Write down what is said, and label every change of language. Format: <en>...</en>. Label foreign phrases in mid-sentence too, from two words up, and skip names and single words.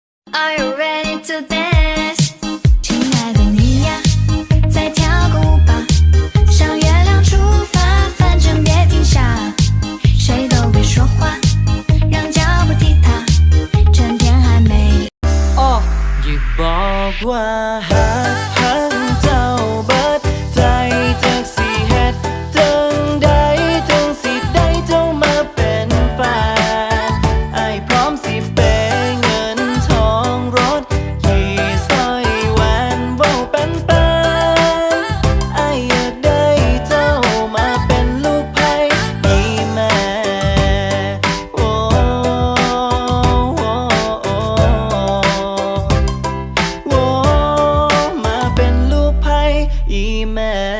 <en>Are you ready to dance？</en> <zh>亲爱的你呀，再跳个舞吧，向月亮出发，反正别停下，谁都别说话，让脚步踢踏，趁天还没。</zh> <tts>อย่าบอกว่าหักเจ้าเบิดใจจักสิเฮ็ดจัง ใดจังสิได้เจ้ามาเป็นแฟนอ้ายพร้อมสิเปย์เงินทองรถขี่สร้อยแหวนเว้าเป็นอ้ายอยากได้เจ้ามาเป็นลูกไผ่อีแม่โอ้มาเป็นลูกไผ่อีแม่</tts>